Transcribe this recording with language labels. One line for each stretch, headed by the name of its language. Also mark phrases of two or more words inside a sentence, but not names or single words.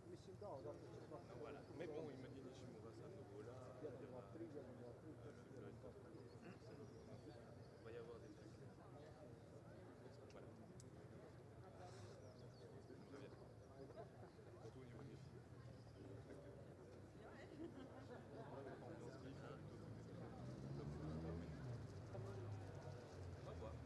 Croatian: si dao, zato će svaki
French: Voilà. Mais bon, il m'a dit Nishimura, c'est un nouveau là. Il
Croatian: jedan, dva, tri, jedan, dva, tri,
French: va y avoir des trucs. Voilà. Très bien. Antonio est magnifique. On va voir.